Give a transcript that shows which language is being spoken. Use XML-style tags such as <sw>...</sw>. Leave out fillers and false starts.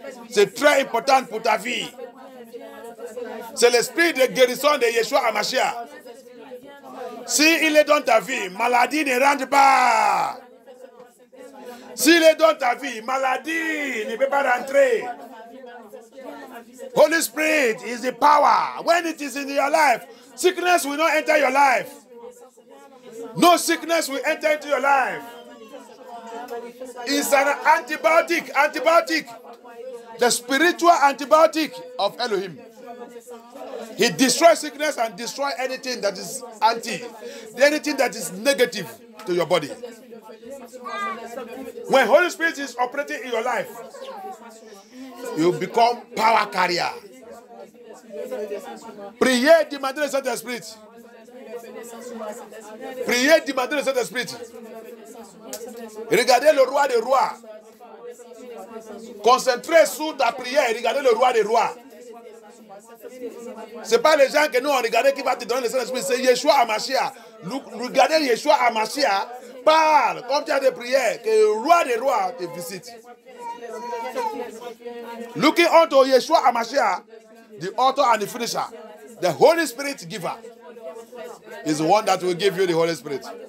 <fr>C'est très important pour ta vie. C'est l'esprit de guérison de Yeshua HaMashiach. S'il est dans ta vie, maladie ne rentre pas. S'il est dans ta vie, maladie ne peut pas rentrer.</fr> <en>Holy Spirit is the power. When it is in your life, sickness will not enter your life. No sickness will enter into your life. It's an antibiotic. The spiritual antibiotic of Elohim. He destroys sickness and destroys anything that is anything that is negative to your body. When Holy Spirit is operating in your life, you become power carrier.</en> <fr>Priez, demandez le Saint-Esprit. Priez, demandez le Saint-Esprit. Regardez le roi des rois. Concentrez sur ta prière et regardez le roi des rois. Ce n'est pas les gens que nous on regarde qui va te donner le Saint-Esprit, c'est Yeshua Amashia. Regardez Yeshua Amashia. Parle comme tu as des prières, que le roi des rois te visite.</fr> <en>Looking unto Yeshua Amashia, the author and the finisher, the Holy Spirit giver, is the one that will give you the Holy Spirit.</en>